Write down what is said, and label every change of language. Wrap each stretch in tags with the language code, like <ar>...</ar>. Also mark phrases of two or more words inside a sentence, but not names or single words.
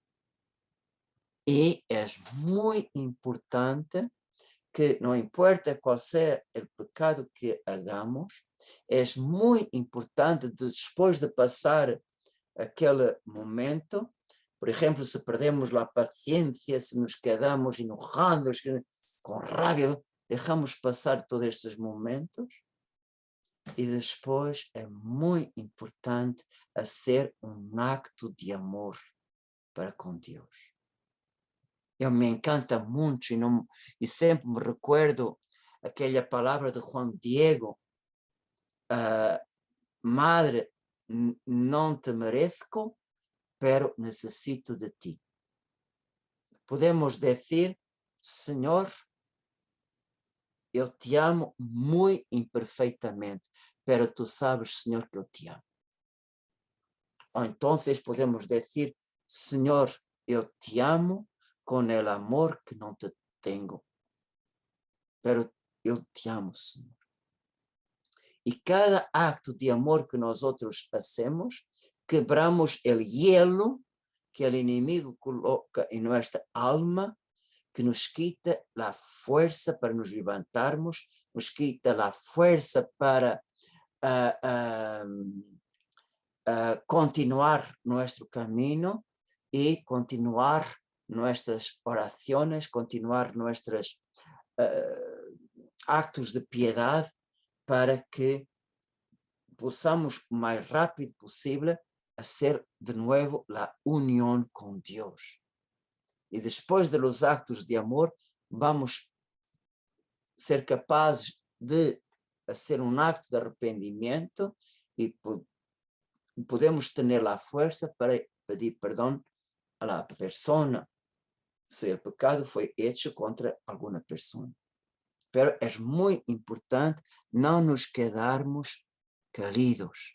<pt>E é muito importante que não importa qual seja o pecado que hagamos, é muito importante depois de passar aquele momento, por exemplo, se perdemos a paciência,</pt> <es>se nos quedamos enojados,</es> <pt>com raiva, deixamos passar todos estes momentos e depois é muito importante fazer um acto de amor para com Deus. Eu me encanta muito e sempre me recuerdo aquela palavra de Juan Diego, Madre, não te merezco, pero necessito de ti. Podemos dizer, Senhor, eu te amo muito imperfeitamente,</pt> <es>pero tu sabes,</es> <pt>Senhor, que eu te amo. Ou então podemos dizer, Senhor, eu te amo com o amor que não te tenho, pero eu te amo, Senhor. E cada acto de amor que nós outros hacemos, quebramos o hielo que o inimigo coloca em nossa alma, que nos quita a força para nos levantarmos, nos quita a força para continuar nosso caminho e continuar nossas orações, continuar nossos actos de piedade, para que possamos o mais rápido possível hacer de novo a união com Deus. E depois</pt> <es>de los actos de amor,</es> <pt>vamos ser capazes de hacer um acto de arrependimento e podemos ter a força para pedir perdão à pessoa se o pecado foi hecho contra alguma pessoa. Pero é muito importante não nos quedarmos caídos.</pt>